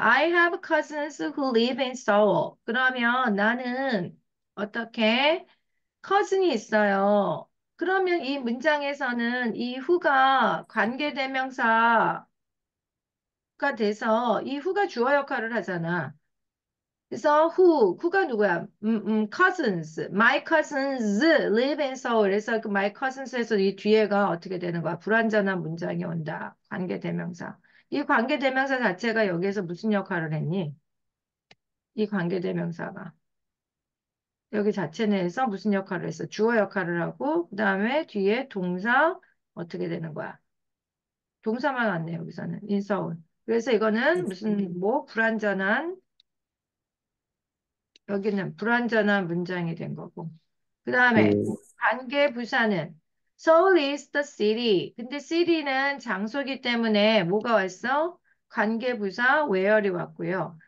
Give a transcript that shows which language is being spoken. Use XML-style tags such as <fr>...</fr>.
<en>I have cousins who live in Seoul.</en> <ko>그러면 나는 어떻게 cousin이 있어요. 그러면 이 문장에서는 이 who가 관계대명사 가 돼서 이 who가 주어 역할을 하잖아. 그래서 who가 누구야?</ko> <en>cousins, my cousins live in Seoul.</en> <ko>그래서 그 my cousins에서 이 뒤에가 어떻게 되는 거야? 불완전한 문장이 온다. 관계대명사. 이 관계대명사 자체가 여기에서 무슨 역할을 했니? 이 관계대명사가 여기 자체 내에서 무슨 역할을 했어? 주어 역할을 하고 그 다음에 뒤에 동사 어떻게 되는 거야? 동사만 왔네 여기서는 in Seoul. 그래서 이거는 무슨 뭐 불완전한 여기는 불완전한 문장이 된 거고. 그 다음에 음, 관계 부사는</ko> <en>Seoul is the city.</en> <ko>근데 city는 장소기 때문에 뭐가 왔어? 관계 부사 where이 왔고요.</ko>